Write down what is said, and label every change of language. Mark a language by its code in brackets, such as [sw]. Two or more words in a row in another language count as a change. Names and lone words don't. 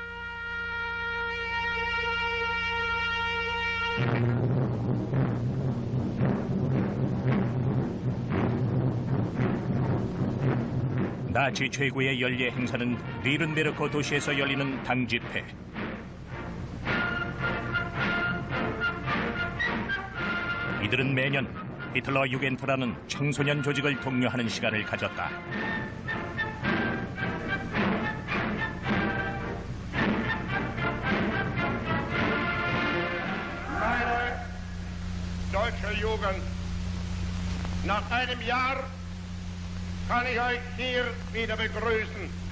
[ko] 나치 최고의 연례 행사는 니른베르크 도시에서 열리는 당 집회. 이들은 매년 히틀러 유겐트라는 청소년 조직을 독려하는 시간을 가졌다. [de] Meine deutsche Jugend, nach einem Jahr kann ich euch hier wieder begrüßen.